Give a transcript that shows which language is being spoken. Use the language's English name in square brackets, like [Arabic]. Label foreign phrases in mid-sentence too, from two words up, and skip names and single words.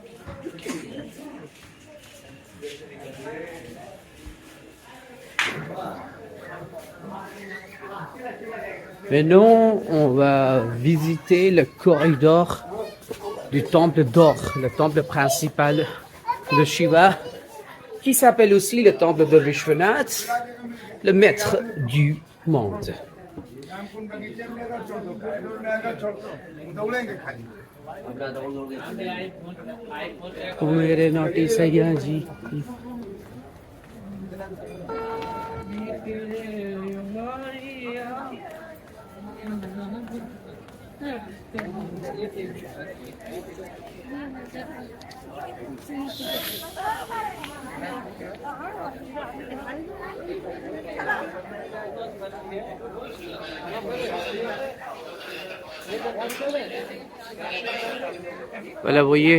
[French] Maintenant, on va visiter le corridor du temple d'or, le temple principal de Shiva, qui s'appelle aussi le temple de Vishwanath, le maître du monde. [Hindi] मेरे नोटी सैया जी [French] Voilà, vous voyez,